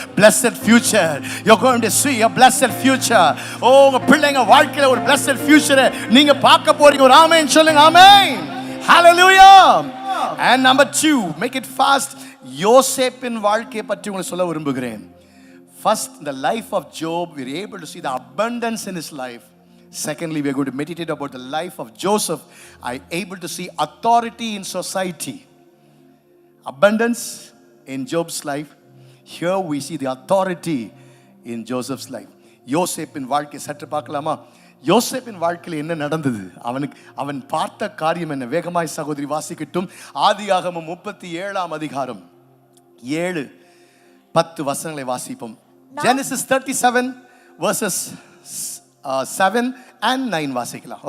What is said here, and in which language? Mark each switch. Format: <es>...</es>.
<en>blessed future, you're going to see a blessed future.</en> <ta>உங்க பிள்ளைங்க வாழ்க்கையில ஒரு blessed future நீங்க பார்க்க போறீங்க. ஒரு ஆமென் சொல்லுங்க.</ta> <en>Amen, hallelujah. And number 2, make it fast.</en> <ta>யோசேப்பின் வாழ்க்கையை பற்றி உங்களுக்கு சொல்ல விரும்புகிறேன்.</ta> <en>First, in the life of Job, we're able to see the abundance in his life. Secondly, we're going to meditate about the life of Joseph. I'm able to see authority in society. Abundance in Job's life. Here we see the authority in Joseph's life.</en> <ta>யோசேப்பின் வாழ்க்கை சற்று பார்க்கலாமா? யோசேப்பின் வாழ்க்கையில் என்ன நடந்தது? அவன் பார்த்த காரியம் என்ன? வேகமாய் சகோதரி வாசிக்கட்டும். ஆதியாகமம் 37ஆம் அதிகாரம் 7-10 வசனங்களை வாசிப்போம்.</ta> <en>Genesis 37 verses 7 and 9 வாசிக்கலாம்.</en>